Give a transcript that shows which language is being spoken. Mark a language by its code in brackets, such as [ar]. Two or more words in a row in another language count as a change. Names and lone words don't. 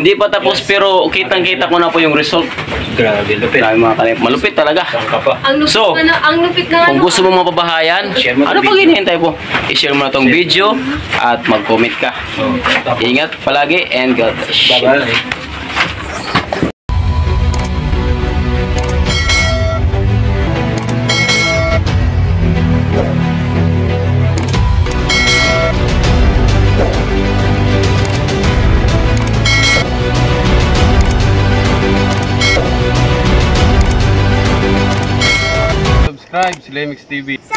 [tl] Hindi pa tapos pero kitang-kita ko na po yung result. Grabe. Lupit. Grabe mga kalingap. Malupit talaga. Saan ka pa? Ang lupit So, na, ang lupit na. Kung gusto mong mapabahayan, Share mo ano tong pag video. hinihintay po? I-share mo na tong video at mag-comment ka. Ingat palagi and [en] God bless. Bye-bye. [tl] Subscribe si Lemix TV.